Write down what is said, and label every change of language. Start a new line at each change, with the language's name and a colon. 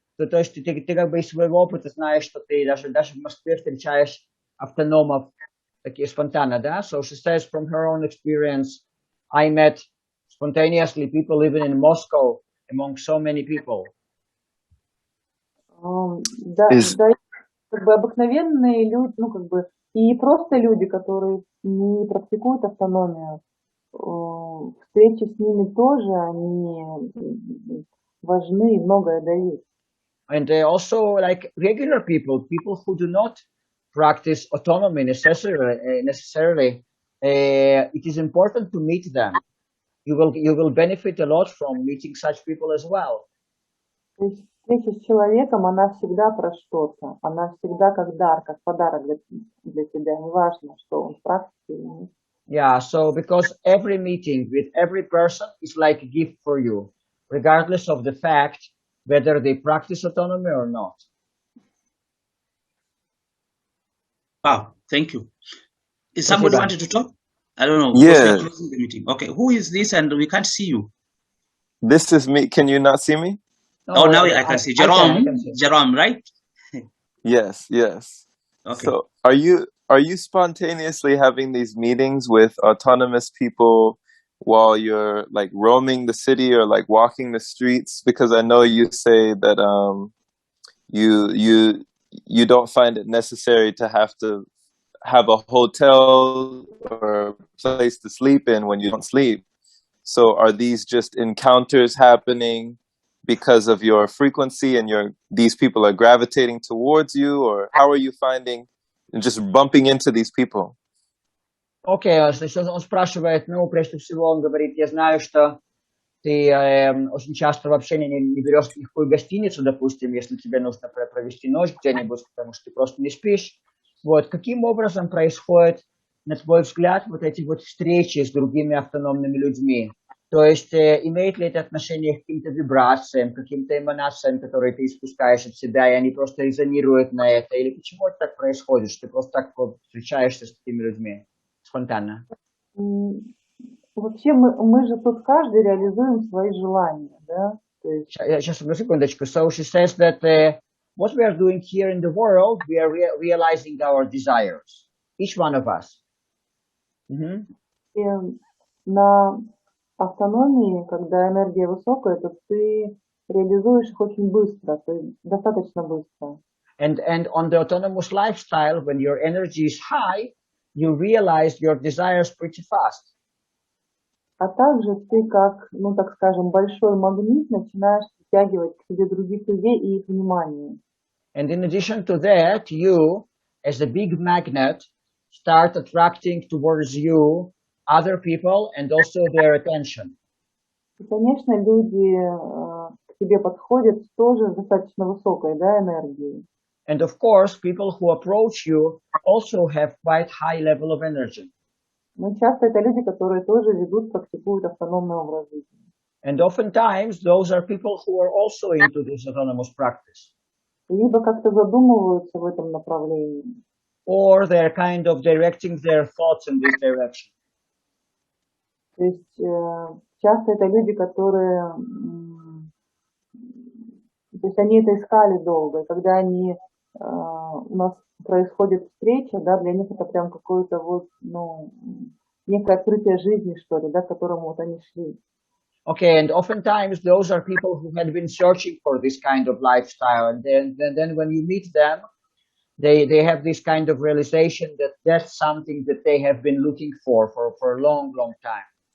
Russian: То есть ты как бы из своего опыта знаешь, что ты даже в Москве встречаешь автономов такие спонтанно, да?
English: So she says from her own experience, I met spontaneously people living in Moscow among so many people.
Russian: Да, как бы обыкновенные люди, ну как бы и просто люди, которые не практикуют автономию, встречи с ними тоже, они важны и многое дают.
English: And also like regular people who do not practice autonomy necessarily, it is important to meet them. You will benefit a lot from meeting such people as well.
Russian: То есть встреча с человеком, она всегда про что-то, она всегда как дар, как подарок для тебя, неважно, что он в практике или нет.
English: Yeah, so because every meeting with every person is like a gift for you, regardless of the fact whether they practice autonomy or not. Wow, thank you. Is somebody wanted to talk? I don't know. Yeah. Closing the meeting. Okay, who is this? And we can't see you. This is me. Can you not see me? No, now I can see. Jerome, I can see. Jerome, right? Yes. Okay. So are you spontaneously having these meetings with autonomous people while you're like roaming the city or like walking the streets? Because I know you say that you don't find it necessary to have to have a hotel or a place to sleep in when you don't sleep. So are these just encounters happening because of your frequency and these people are gravitating towards you, or how are you finding and just bumping into these people?
Russian: Окей, значит, он спрашивает, ну, прежде всего, он говорит, я знаю, что ты очень часто вообще не берешь никакую гостиницу, допустим, если тебе нужно провести ночь где-нибудь, потому что ты просто не спишь. Вот, каким образом происходит, на твой взгляд, вот эти вот встречи с другими автономными людьми? То есть, имеет ли это отношение к каким-то вибрациям, каким-то эманациям, которые ты испускаешь от себя, и они просто резонируют на это? Или почему это так происходит, что ты просто так вот встречаешься с такими людьми спонтанно? Вообще мы же тут каждый реализуем свои желания, да? То есть... Сейчас, одну секундочку.
English: So she says that what we are doing here in the world, we are realizing our desires. Each one of us.
Russian: И на автономии, когда энергия высокая, то ты реализуешь их очень быстро, то есть достаточно быстро.
English: And on the autonomous lifestyle, when your energy is high, you realize your desires pretty fast.
Russian: А также ты как, ну так скажем, большой магнит начинаешь притягивать к себе других людей и их внимание.
English: And in addition to that, you, as a big magnet, start attracting towards you other people and also their attention.
Russian: И, конечно, люди к тебе подходят тоже с достаточно высокой, да, энергией.
English: And of course, people who approach you also have quite high level of energy.
Russian: Но часто это люди, которые тоже ведут, практикуют автономный образ жизни.
English: And oftentimes, those are people who are also into this autonomous practice.
Russian: Либо как-то задумываются в этом направлении.
English: Or they're kind of directing their thoughts in this direction.
Russian: То есть часто это люди, которые, то есть они это искали долго, и когда они у нас происходит встреча, да, для них это прям какое-то вот, ну, некое открытие жизни, что ли, да, к которому вот они шли.
English: Okay, and oftentimes those are people who had been searching for this kind of lifestyle, and then when you meet them, they have this kind of realization that that's something that they have been looking for a long, long time.